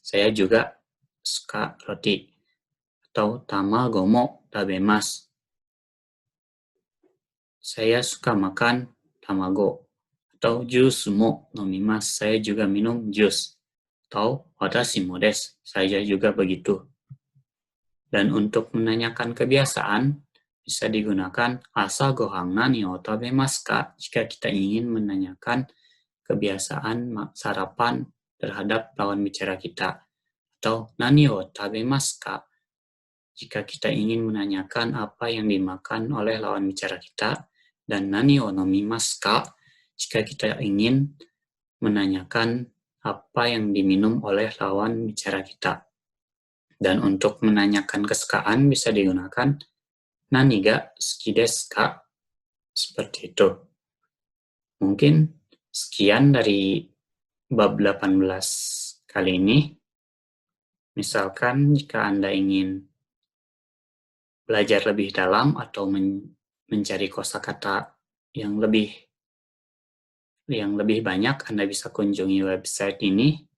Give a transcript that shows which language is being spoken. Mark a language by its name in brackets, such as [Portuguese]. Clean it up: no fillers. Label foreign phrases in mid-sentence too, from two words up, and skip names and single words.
[Indonesian] Saya juga suka roti. Atau [Japanese] 卵も食べます. [Indonesian] Saya suka makan tamago. Atau [Japanese] ジュースも飲みます. [Indonesian] Saya juga minum jus. [Japanese] Atau 私もです. [Indonesian] Saya juga begitu. Dan untuk menanyakan kebiasaan, bisa digunakan [Japanese] 朝ご飯何を食べますか? [Indonesian] Jika kita ingin menanyakan kebiasaan sarapan terhadap lawan bicara kita. [Japanese] Atau 何を食べますか? [Indonesian] Jika kita ingin menanyakan apa yang dimakan oleh lawan bicara kita. [Japanese] Dan 何を飲みますか? [Indonesian] Jika kita ingin menanyakan apa yang diminum oleh lawan bicara kita. Dan untuk menanyakan kesukaan bisa digunakan [Japanese] 何が好きですか? [Indonesian] Seperti itu. Mungkin sekian dari bab 18 kali ini. Misalkan jika Anda ingin belajar lebih dalam atau mencari kosakata yang lebih banyak, Anda bisa kunjungi website ini.